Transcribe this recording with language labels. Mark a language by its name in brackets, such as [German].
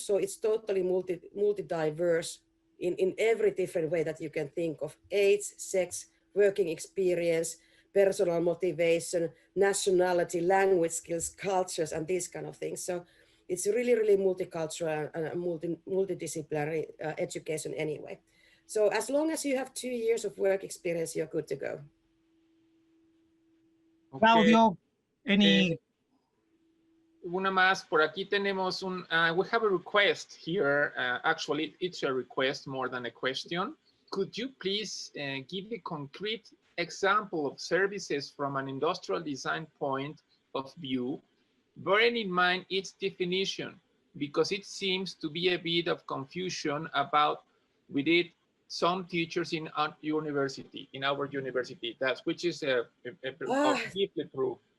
[English] So it's totally multi-diverse in every different way that you can think of: age, sex, working experience, personal motivation, nationality, language skills, cultures, and these kind of things. So it's really, really multicultural and multidisciplinary education anyway. So as long as you have 2 years of work experience, you're good to go. Okay. Claudio, any? [Spanish] Una más, por aquí tenemos [English] we have a request here. Actually, it's a request more than a question. Could you please give a concrete example of services from an industrial design point of view, bearing in mind its definition, because it seems to be a bit of confusion about with it some teachers in our university, which is deeply true.